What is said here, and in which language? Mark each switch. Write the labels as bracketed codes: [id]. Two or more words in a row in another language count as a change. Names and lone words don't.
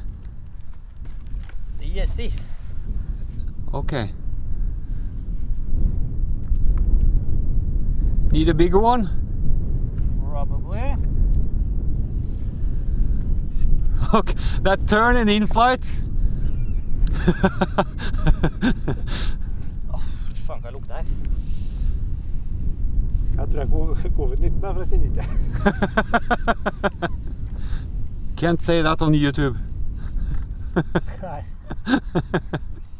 [en] The ESC. Okay. Need a bigger one? Probably. Okay, that turn and in-flight. [no] Faen, hva lukter her? Jeg tror jeg covid-19 for jeg kjenner ikke. [en] Can't say that on YouTube. [no] Nei.